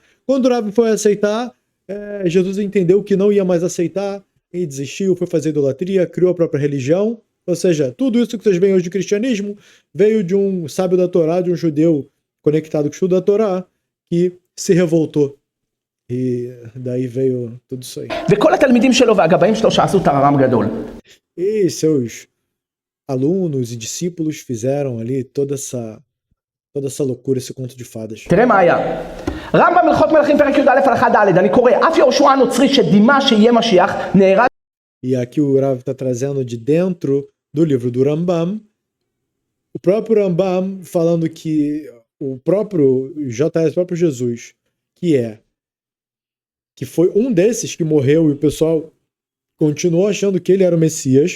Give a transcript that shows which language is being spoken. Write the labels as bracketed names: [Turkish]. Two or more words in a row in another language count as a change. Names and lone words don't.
[Portuguese] Quando o Rav foi aceitar, Jesus entendeu que não ia mais aceitar e desistiu, foi fazer idolatria, criou a própria religião. Ou seja, tudo isso que vocês veem hoje de cristianismo veio de um sábio da Torá, de um judeu conectado com o estudo da Torá, que se revoltou. E daí veio tudo isso aí. [Hebrew] וכל התלמידים שלו והגבאים שלו שעשו טררם גדול. [Portuguese] E seus alunos e discípulos fizeram ali toda essa loucura, esse conto de fadas. [Hebrew] תראה מה היה. רמב"ם הלכות מלכים פרק י"א הלכה ד', אני קורא, אף יהושע הנוצרי שדימה שיהיה משיח נהרג. [Portuguese] E aqui o Rav está trazendo de dentro do livro do Rambam, o próprio Rambam falando que o próprio JS, o próprio Jesus, que foi um desses que morreu e o pessoal continuou achando que ele era o Messias.